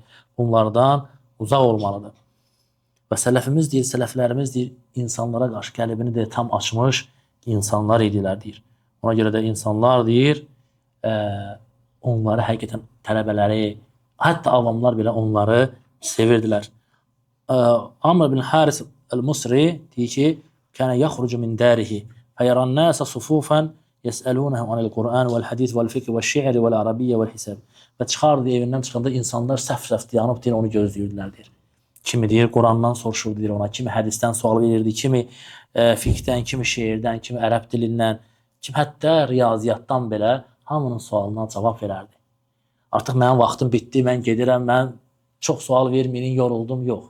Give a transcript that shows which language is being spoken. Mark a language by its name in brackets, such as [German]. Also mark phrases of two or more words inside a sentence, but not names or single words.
[Azerbaijani] Bunlardan uzaq olmalıdır. Və sələfimiz deyir, sələflərimiz deyir, insanlara qarşı qəlbini də tam açmış insanlar idilər, deyir. Ona görə də insanlar deyir, onları həqiqətən tələbələri, hətta avamlar belə onları sevirdilər. Amr bin Haris el-Musri deyir ki, [Arabic] كان يخرج من داره فيرى الناس صفوفا يسألونه عن القرآن والحديث والفقه والشعر والعربية والحساب. [Azerbaijani] Və çıxardı evindən çıxanda insanlar səf-səf dayanıb deyir, onu gözləyirdilər deyir. Kimi deyir, Qurandan soruşurdu deyir ona, kimi hədisdən sual verirdi, kimi fiqhdən, kimi şeirdən, kimi ərəb dilindən, kimi hətta riyaziyyatdan belə hamının sualına cavab verərdi. Artıq mənim vaxtım bitdi, mən gedirəm, mən çox sual verməyin, yoruldum, yox.